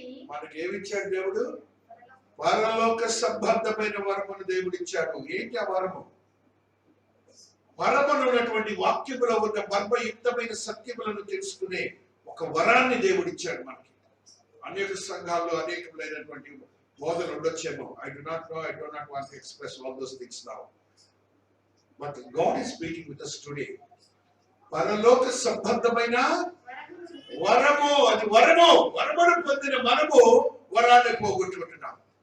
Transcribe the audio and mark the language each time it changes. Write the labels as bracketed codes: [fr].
[te] మనకి ఏమిచ్చాడు దేవుడు? పరలోక సంబంధమైన వరమును దేవుడు ఇచ్చాడు. ఏంటి ఆ వరము? వరమును ఉన్నటువంటి వాక్యములో ఉన్న మర్మయుక్తమైన సత్యములను తెలుసుకునే ఒక వరాన్ని దేవుడు ఇచ్చాడు మనకి. అనేక సంఘాల్లో అనేకమైనటువంటి బోధలు ఉండొచ్చేమో. [en] I do not want to express all those things now. But God is speaking with us today. [te] పరలోక సంబంధమైన వరము, అది వరమును పొందిన మనము వరాన్ని పోగొట్టుకుంటున్నాం.